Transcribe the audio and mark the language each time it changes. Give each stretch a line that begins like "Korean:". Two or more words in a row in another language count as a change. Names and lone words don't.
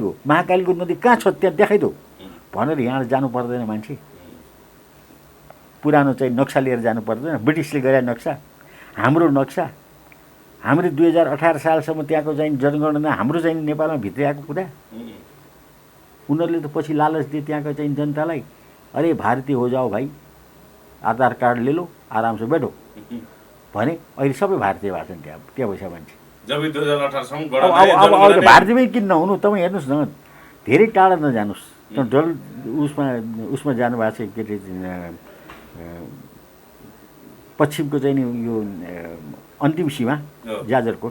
Nepali: हो महाकालीको नदी कहाँ छ त्यहाँ देखाइदो भनेर यहाँ जानु पर्दैन मान्छे पुरानो चाहिँ नक्सा लिएर जानु पर्दैन ब्रिटिसले गरे नक्सा हाम्रो नक्सा हाम्रो 2018 सालसम्म त्यहाँको चाहिँ जनगणना हाम्रो चाहिँ नेपालमा भित्रिएको कुरा उनीहरूले त पछि लालच दिए त्यहाँको चाहिँ जनतालाई अरे
Hindi: भारतीय हो जाओ भाइ आधार कार्ड ले लो आराम से बैठो
Nepali: भने अहिले सबै भारतीय भएको छन् त्यहाँ बसेका मान्छे जब 2018 सम्म अब भारतीयमै किन नहुनु? तपाईँ हेर्नुहोस् न, धेरै टाढा नजानुहोस्, उसमा जानुभएको छ के अरे पश्चिमको चाहिँ नि यो अन्तिम सीमा जाजरकोट